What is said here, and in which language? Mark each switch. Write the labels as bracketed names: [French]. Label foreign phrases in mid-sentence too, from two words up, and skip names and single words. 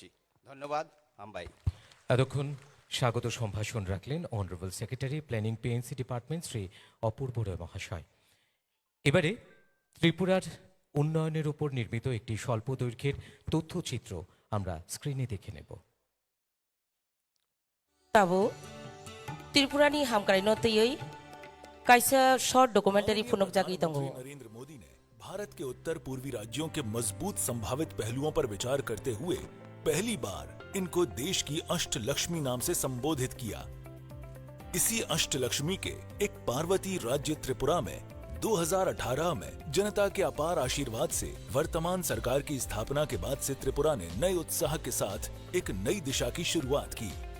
[Bangla] ধন্যবাদ। আম্বাই। এতক্ষণ স্বাগত সম্ভাষণ রাখলেন [English] Honourable Secretary Planning PNC Department [Bangla] শ্রী অপূর্ব রায় মহাশয়। এবারে ত্রিপুরার উন্নয়নের উপর নির্মিত একটি স্বল্প দৈর্ঘ্যের তথ্যচিত্র আমরা স্ক্রিনে দেখে নেব। [Kok Borok] ताबो त्रिपुरानी हामकारि नतयै काइसा [English] short documentary [Kok Borok] फुनक जागी दंगो। [Hindi] नरेंद्र मोदी ने भारत के उत्तर पूर्वी राज्यों के मजबूत संभावित पहलुओं पर विचार करते हुए पहली बार इनको देश की अष्टलक्ष्मी नाम से संबोधित किया। इसी अष्टलक्ष्मी के एक पार्वती राज्य त्रिपुरा में 2018 में जनता के अपार आशीर्वाद से वर्तमान सरकार की स्थापना के बाद से त्रिपुरा ने नए उत्साह के साथ एक नई दिशा की शुरुआत की।